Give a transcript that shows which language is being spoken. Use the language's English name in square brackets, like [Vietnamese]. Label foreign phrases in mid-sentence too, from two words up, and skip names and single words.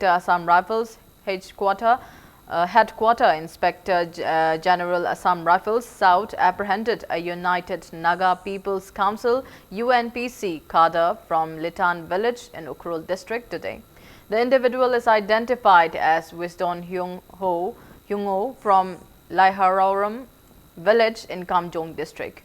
[English] Assam Rifles Headquarter Inspector General Assam Rifles South apprehended a United Naga People's Council UNPC cadre from Litan village in Ukhrul district today. The individual is identified as Wisdom Hyung-ho from Laiharoram village in Kamjong district.